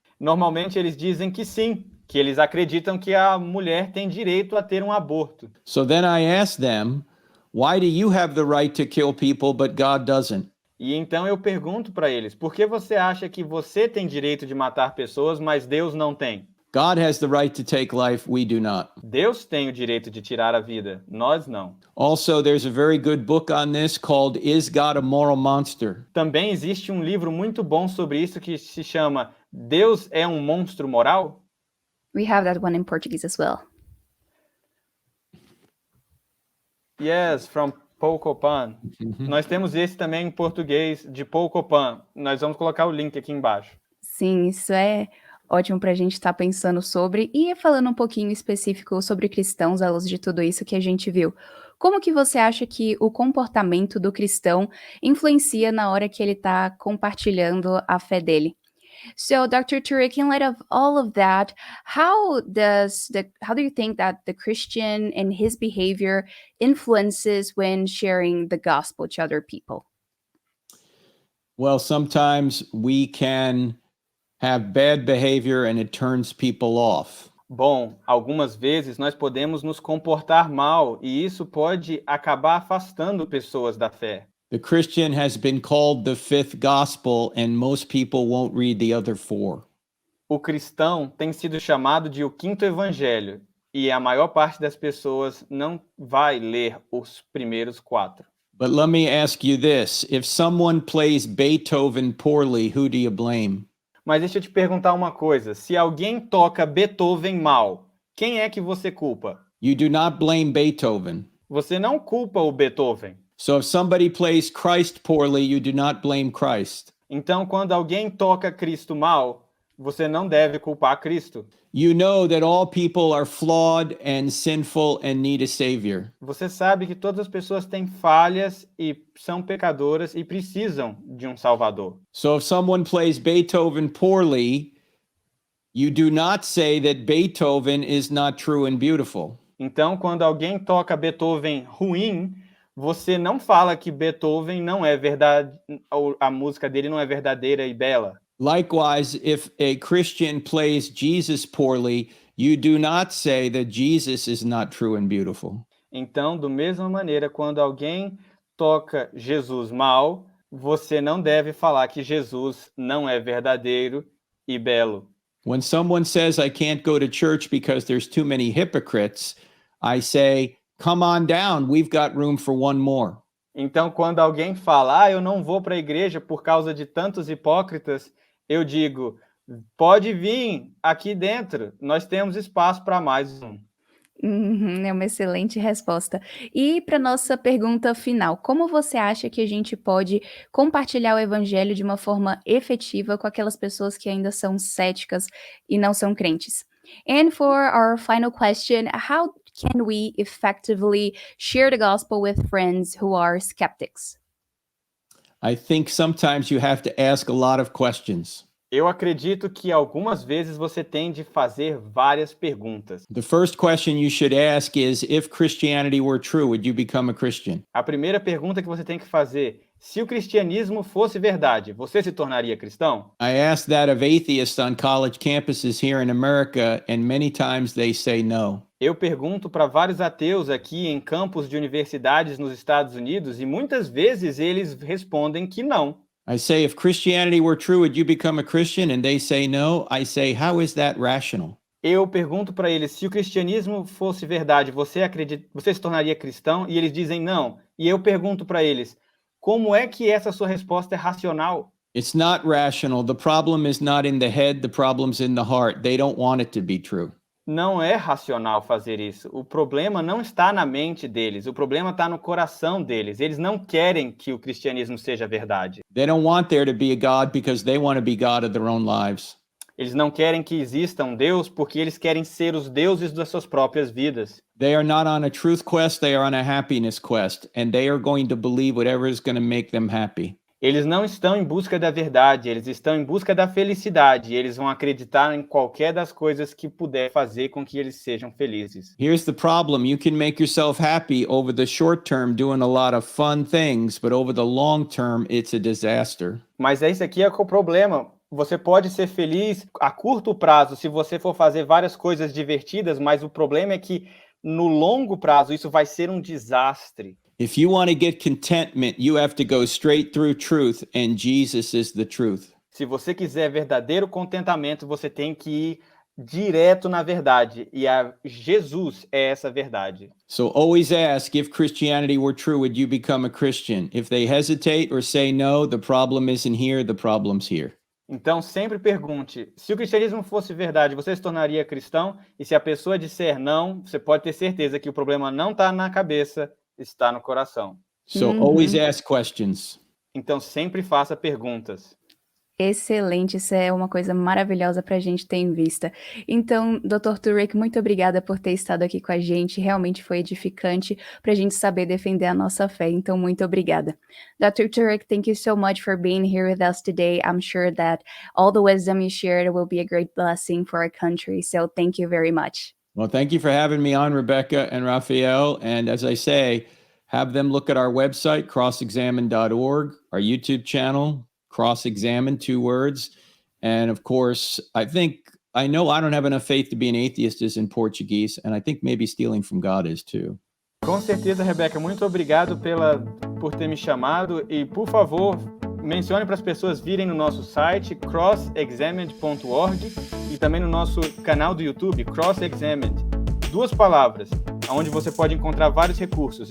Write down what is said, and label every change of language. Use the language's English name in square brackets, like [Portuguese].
[Portuguese] Normalmente eles dizem que sim, que eles acreditam que a mulher tem direito a ter um aborto. [English] So then I ask them, why do you have the right to kill people but God doesn't? [Portuguese] E então eu pergunto para eles, por que você acha que você tem direito de matar pessoas, mas Deus não tem? [English] God has the right to take life, we do not. [Portuguese] Deus tem o direito de tirar a vida, nós não. [English] Also, there's a very good book on this called Is God a Moral Monster? [Portuguese] Também existe um livro muito bom sobre isso que se chama Deus é um monstro moral? [English] We have that one in Portuguese as well. Yes, from Paul Copan. [Portuguese] Nós temos esse também em português de Paul Copan. Nós vamos colocar o link aqui embaixo. Sim, isso é ótimo para a gente estar pensando sobre e falando um pouquinho específico sobre cristãos à luz de tudo isso que a gente viu. Como que você acha que o comportamento do cristão influencia na hora que ele está compartilhando a fé dele? [English] So, Dr. Turek, in light of all of that, how do you think that the Christian and his behavior influences when sharing the gospel to other people? Well, sometimes we can have bad behavior and it turns people off. [Portuguese] Bom, algumas vezes nós podemos nos comportar mal e isso pode acabar afastando pessoas da fé. [English] The Christian has been called the fifth gospel, and most people won't read the other four. [Portuguese] O cristão tem sido chamado de o quinto evangelho, e a maior parte das pessoas não vai ler os primeiros 4. [English] But let me ask you this. If someone plays Beethoven poorly, who do you blame? [Portuguese] Mas deixa eu te perguntar uma coisa. Se alguém toca Beethoven mal, quem é que você culpa? [English] You do not blame Beethoven. [Portuguese] Você não culpa o Beethoven. [English] So if somebody plays Christ poorly, you do not blame Christ. [Portuguese] Então, quando alguém toca Cristo mal, Você não deve culpar Cristo. [English] You know that all people are flawed and sinful and need a savior. [Portuguese] Você sabe que todas as pessoas têm falhas e são pecadoras e precisam de um Salvador. [English] So if someone plays Beethoven poorly, you do not say that Beethoven is not true and beautiful. [Portuguese] Então, quando alguém toca Beethoven ruim, você não fala que Beethoven não é verdade, a música dele não é verdadeira e bela. [English] Likewise, if a Christian plays Jesus poorly, you do not say that Jesus is not true and beautiful. [Portuguese] Então, da mesma maneira, quando alguém toca Jesus mal, você não deve falar que Jesus não é verdadeiro e belo. [English] When someone says, I can't go to church because there's too many hypocrites, I say, come on down, we've got room for one more. [Portuguese] Então, quando alguém fala, eu não vou para a igreja por causa de tantos hipócritas, eu digo, pode vir aqui dentro, nós temos espaço para mais um. É uma excelente resposta. E para nossa pergunta final, como você acha que a gente pode compartilhar o evangelho de uma forma efetiva com aquelas pessoas que ainda são céticas e não são crentes? [English] And for our final question, how can we effectively share the gospel with friends who are skeptics? I think sometimes you have to ask a lot of questions. [Portuguese] Eu acredito que algumas vezes você tem de fazer várias perguntas. [English] The first question you should ask is, if Christianity were true, would you become a Christian? [Portuguese] A primeira pergunta que você tem que fazer, se o cristianismo fosse verdade, você se tornaria cristão? [English] I ask that of atheists on college campuses here in America, and many times they say no. [Portuguese] Eu pergunto para vários ateus aqui em campos de universidades nos Estados Unidos e muitas vezes eles respondem que não. [English] I say, if Christianity were true, would you become a Christian? And they say no. I say, how is that rational? [Portuguese] Eu pergunto para eles, se o cristianismo fosse verdade, você se tornaria cristão? E eles dizem não. E eu pergunto para eles, como é que essa sua resposta é racional? [English] It's not rational. The problem is not in the head, the problem's in the heart. They don't want it to be true. [Portuguese] Não é racional fazer isso. O problema não está na mente deles, o problema está no coração deles. Eles não querem que o cristianismo seja verdade. [English] They don't want there to be a God because they want to be God of their own lives. [Portuguese] Eles não querem que exista um Deus porque eles querem ser os deuses das suas próprias vidas. [English] They are not on a truth quest, they are on a happiness quest, and they are going to believe whatever is going to make them happy. [Portuguese] Eles não estão em busca da verdade, eles estão em busca da felicidade. E eles vão acreditar em qualquer das coisas que puder fazer com que eles sejam felizes. [English] Here's the problem. You can make yourself happy over the short term doing a lot of fun things, but over the long term, it's a disaster. [Portuguese] Mas esse aqui é o problema. Você pode ser feliz a curto prazo se você for fazer várias coisas divertidas, mas o problema é que no longo prazo isso vai ser um desastre. [English] If you want to get contentment, you have to go straight through truth, and Jesus is the truth. [Portuguese] Se você quiser verdadeiro contentamento, você tem que ir direto na verdade, e Jesus é essa verdade. [English] So always ask, if Christianity were true, would you become a Christian? If they hesitate or say no, the problem isn't here, the problem's here. [Portuguese] Então sempre pergunte, se o cristianismo fosse verdade, você se tornaria cristão? E se a pessoa disser não, você pode ter certeza que o problema não está na cabeça, está no coração. [English] So always ask questions. [Portuguese] Então sempre faça perguntas. Excelente, isso é uma coisa maravilhosa para a gente ter em vista. Então, Dr. Turek, muito obrigada por ter estado aqui com a gente, realmente foi edificante para a gente saber defender a nossa fé, então muito obrigada. [English] Dr. Turek, thank you so much for being here with us today. I'm sure that all the wisdom you shared will be a great blessing for our country, so thank you very much. Well, thank you for having me on, Rebecca and Raphael. And as I say, have them look at our website, crossexamine.org, our YouTube channel, Cross-Examine, 2 words. And of course, I know I don't have enough faith to be an atheist is in Portuguese, and I think maybe stealing from God is too. [Portuguese] Com certeza, Rebeca, muito obrigado por ter me chamado e, por favor, mencione para as pessoas virem no nosso site, crossexamined.org, e também no nosso canal do YouTube, Cross-Examined. 2 palavras, onde você pode encontrar vários recursos.